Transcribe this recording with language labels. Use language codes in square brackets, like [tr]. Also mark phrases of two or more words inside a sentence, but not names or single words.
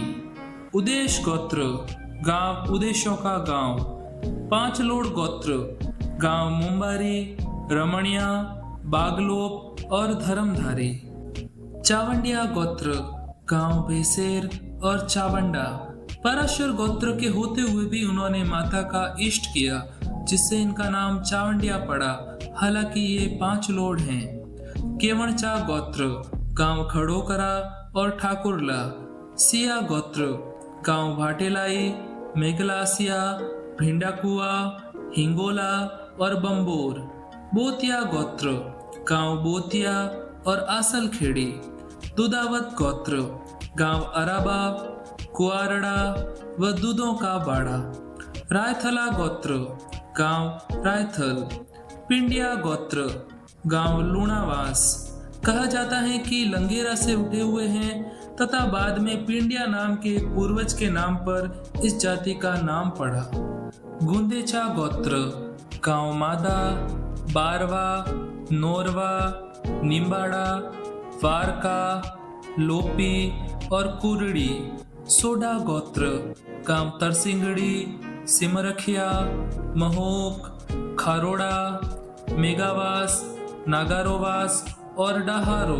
[hi] उदेश गोत्र, गांव उदेशों का गांव। पांचलोड़ गोत्र, गांव मुंबारी, रमणिया, बागलोप और धर्मधारी। चावंडिया गोत्र, गांव बेसेर और चावंडा। पराशर गोत्र के होते हुए भी उन्होंने माता का इष्ट किया, जिससे इनका नाम चावंडिया पड़ा। हालांकि ये पांच लोड हैं। केवणचा गोत्र, गांव खड़ोकरा और ठाकुरला। सिया गोत्र, गांव भाटेलाई, मेघलासिया, भिंडाकुआ, हिंगोला और बंबोर। बोतिया गोत्र, गांव बोतिया और आसलखेड़ी। दुधावत गोत्र, गांव अराबा, कुआरड़ा व दूधों का बाड़ा। रायथला गोत्र, गांव रायथल। पिंडिया गोत्र, गांव लूणावास। कहा जाता है कि लंगेरा से उठे हुए हैं तथा बाद में पिंडिया नाम के पूर्वज के नाम पर इस जाति का नाम पड़ा। गुंदेचा गोत्र, गांव मादा, बारवा, नोरवा, निम्बाड़ा, वारका, लोपी और कुरड़ी। सोडा गोत्र, गांव तरसिंगड़ी, सिमरखिया, महोक, खारोड़ा, मेगावास, नागारोवास और डाहारो।